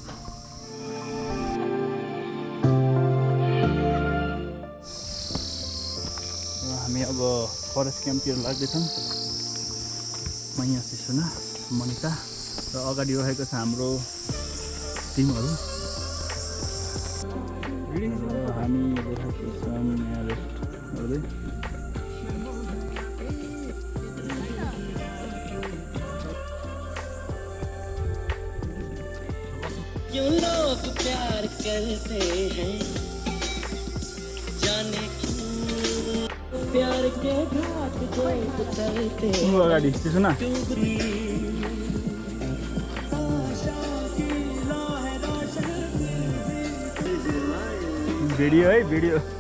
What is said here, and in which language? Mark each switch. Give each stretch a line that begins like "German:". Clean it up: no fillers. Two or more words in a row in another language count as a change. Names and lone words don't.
Nepali: हामी अब
English: forest campतिर
Nepali: लाग्दैछौँ। मैया सिसुना मनिका र अगाडि रहेको छ हाम्रो टिमहरू। हामी रहेको छौँ यहाँ रेस्ट गर्दै।
Hindi: क्यों लोग प्यार करते हैं जाने क्यों प्यार के घाट जो उतरते हैं।
Nepali: अगाडि सिसुना भिडियो है भिडियो।